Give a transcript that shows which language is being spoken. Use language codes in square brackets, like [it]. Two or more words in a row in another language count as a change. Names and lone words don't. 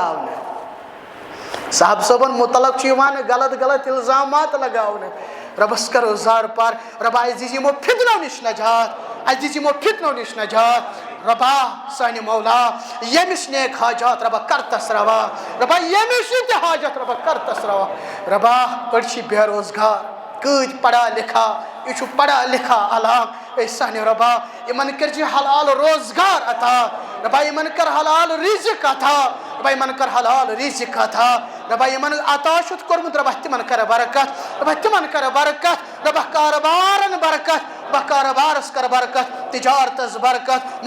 [ks] پھٲلاونہٕ صاحب صٲبن مُتعلق چھُ یِوان غلط الزامات لگاونہٕ رۄبس کرو زار پار رۄبا اسہِ دِژ یِمو فِتنو نِش نجات اسہِ دِژ یِمو فِتنو نِش نجات رۄبا سانہِ مولا ییٚمِس نیک حاجات رۄبا کر تس روا رۄبا ییٚمِس یہِ تہِ حاجت رۄبا کر تس روا رۄبا أڑۍ چھِ بے روزگار کۭتۍ پڑھا لکھا یہِ چھُ پڑھا لکھا علاقہٕ اے سانہِ رۄبا یِمن کٔرزِ حلال روزگار عطا رۄبا یِمن کر حلال رِزق عطا رۄبا یِمن کر حلال رِزق عطا رۄبا یِمن عطا چھُتھ کوٚرمُت رۄبا تِمن کر برکت رۄبا تِمن کر برکت رۄبا کاربارن برکت رۄبا کاربارس کر برکت تجارتس برکت